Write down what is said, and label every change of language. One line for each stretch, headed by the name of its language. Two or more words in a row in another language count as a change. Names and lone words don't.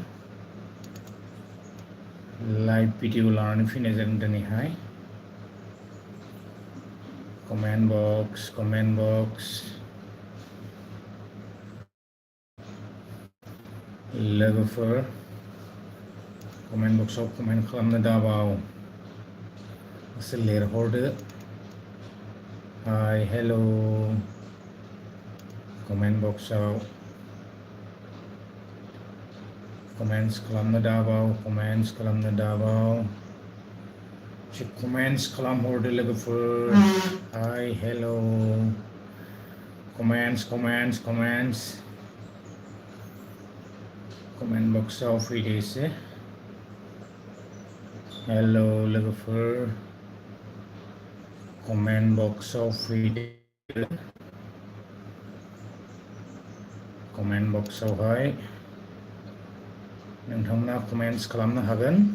English: live video
Bodo: लानानै फैनाय जादों दिनैहाय
English: comment box
Bodo: लोगोफोर
English: comment boxआव
Bodo: कमेन्ट खालामनो दाबाव एसे लिरहरदो
English: hi hello' comment boxआव
Bodo: comments खालामनो दाबाव comments खालामनो दाबाव एसे comments खालामहरदो लोगोफोर
English: hi hello comments comment boxआव
Bodo: फैदो एसे hello लोगोफोर
English: comment boxआव
Bodo: फैदो
English: comment boxआवहाय
Bodo: नोंथांमोना comments खालामनो हागोन